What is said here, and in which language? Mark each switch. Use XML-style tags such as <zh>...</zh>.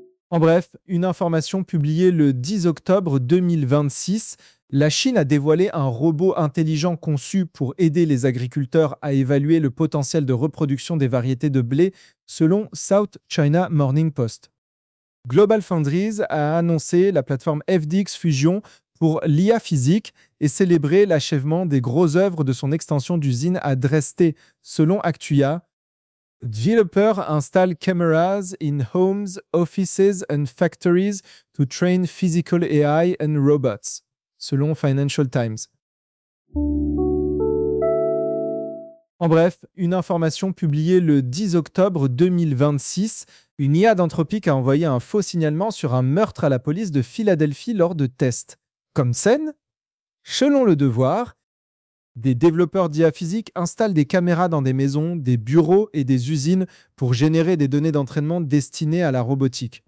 <fr>En bref, une information publiée le 10 octobre 2026, la Chine a dévoilé un robot intelligent conçu pour aider les agriculteurs à évaluer le potentiel de reproduction des variétés de blé, selon South China Morning Post. GlobalFoundries a annoncé la plateforme FDX Fusion pour l'IA physique et célébré l'achèvement des gros œuvres de son extension d'usine à Dresde, selon Actua.</fr> <en>Developer install cameras in homes, offices and factories to train physical AI and robots,</en> <fr>selon</fr> <en>Financial Times.</en> <fr>En bref, une information publiée le 10 octobre 2026. Une IA d'Anthropique a envoyé un faux signalement sur un meurtre à la police de Philadelphie lors de tests. Comme scène, selon Le Devoir, des développeurs d'IA physique installent des caméras dans des maisons, des bureaux et des usines pour générer des données d'entraînement destinées à la robotique.</fr>